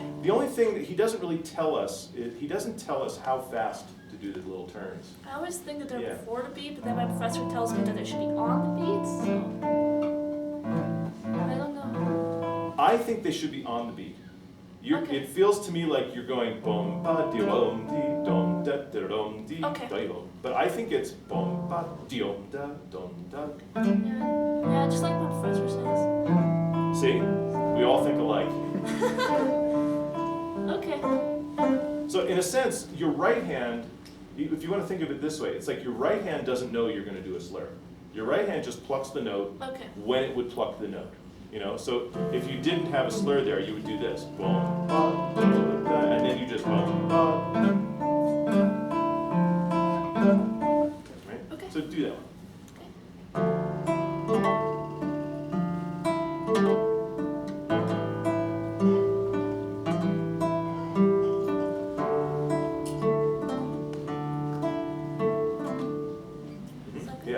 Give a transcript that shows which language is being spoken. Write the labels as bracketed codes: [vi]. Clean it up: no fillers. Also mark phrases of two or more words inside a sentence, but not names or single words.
[en] The only thing that he doesn't really tell us is he doesn't tell us how fast to do the little turns. I always think that they're before the beat, but then my professor tells me that they should be on the beat, so I don't know. I think they should be on the beat. Okay. It feels to me like you're going bom ba di dom di dom da da dom di da dom. But I think it's bom ba di dom da dom da. Yeah, just like my professor says. See? We all think alike. Okay. So in a sense, your right hand, if you want to think of it this way, it's like your right hand doesn't know you're going to do a slur. Your right hand just plucks the note when it would pluck the note. So if you didn't have a slur there, you would do this. Boom, ba, da, da, and then you just boom, ba. Right? Okay. So do that one. Yeah.